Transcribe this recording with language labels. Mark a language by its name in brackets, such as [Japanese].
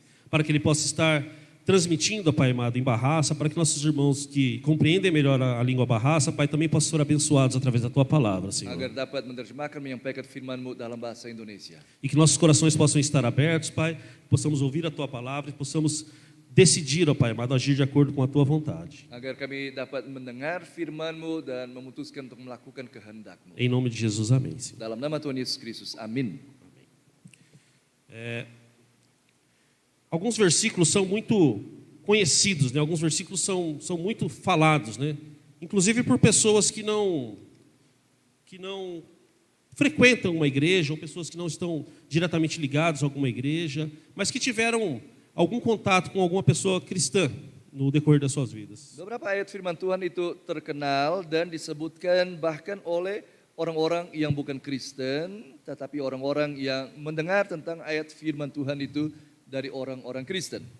[Portuguese] para que ele possa estar transmitindo, Pai amado, em Barraça, para que nossos irmãos que compreendem melhor a língua Barraça, Pai, também possam ser abençoados através da Tua palavra, Senhor. [Indonesian] agar dapat menerjemahkan menyampaikan firman-Mu dalam bahasa Indonesia. [Portuguese] E que nossos corações possam estar abertos, Pai, possamos ouvir a Tua palavra e possamos decidir, ó Pai amado, agir de acordo com a Tua vontade. [Indonesian] Agar kami dapat mendengar firman-Mu dan memutuskan untuk melakukan kehendak-Mu. [Portuguese] Em nome de Jesus, amém, Senhor. [Indonesian] Dalam nama Tuhan Yesus Kristus, amin. [Portuguese] Alguns versículos são muito conhecidos, né? Alguns versículos são muito falados, né? Inclusive por pessoas que não frequentam uma igreja, ou pessoas que não estão diretamente ligadas a alguma igreja, mas que tiveram algum contato com alguma pessoa cristã no decorrer das suas vidas. [Indonesian] Beberapa ayat firman Tuhan itu terkenal dan disebutkan bahkan oleh orang-orang yang bukan Kristen, tetapi orang-orang yang mendengar tentang ayat firman Tuhan itu dari orang-orang Kristen.